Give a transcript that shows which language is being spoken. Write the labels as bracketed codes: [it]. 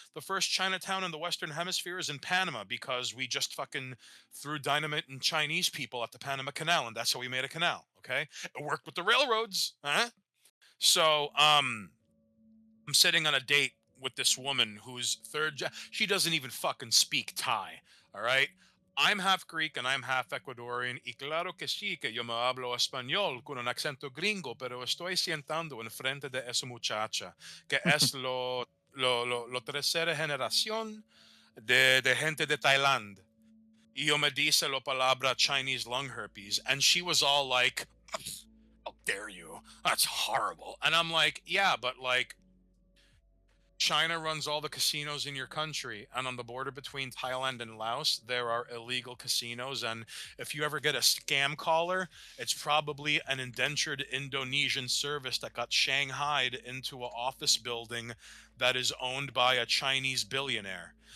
[en] The first Chinatown in the Western Hemisphere is in Panama because we just fucking threw dynamite and Chinese people at the Panama Canal, and that's how we made a canal. Okay, it worked with the railroads, huh? So, I'm sitting on a date with this woman who's she doesn't even fucking speak Thai. All right. I'm half Greek and I'm half Ecuadorian. [es] Y claro que sí que yo me hablo español con un acento gringo, pero estoy sentando enfrente de esa muchacha que es lo tercera generación de gente de Thailand. Y yo me dice la palabra [en] Chinese lung herpes. And she was all like, how dare you? That's horrible. And I'm like, yeah, but like, China runs all the casinos in your country, and on the border between Thailand and Laos, there are illegal casinos. And if you ever get a scam caller, it's probably an indentured Indonesian service that got shanghaied into an office building that is owned by a Chinese billionaire.